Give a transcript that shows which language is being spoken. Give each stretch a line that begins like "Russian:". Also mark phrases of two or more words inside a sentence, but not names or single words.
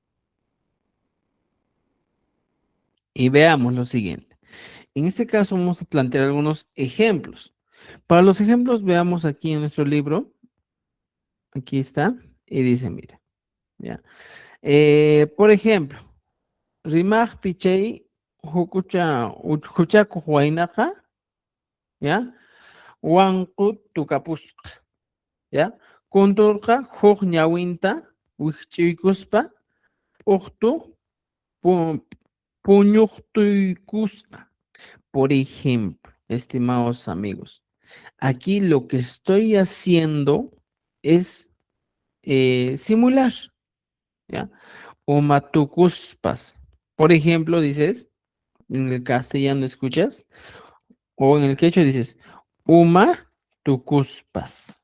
Spanish: Y veamos lo siguiente. En este caso vamos a plantear algunos ejemplos. Para los ejemplos, veamos aquí en nuestro libro. Aquí está. Y dice, mira. ¿Ya? Por ejemplo,
Quechua: Rimaj Pichei Huchaku Huaynaka, ¿ya? Wankut Tukapusqa, ¿ya? Kunturqa huk ñawinta wikch'uykuspa p'uqtu puñuqtuykusqa.
Spanish: Por ejemplo, estimados amigos, aquí lo que estoy haciendo es simular, ¿ya?
Quechua: Umatukuspas.
Spanish: Por ejemplo, dices, en el castellano escuchas, o en el quechua dices, umatukuspas.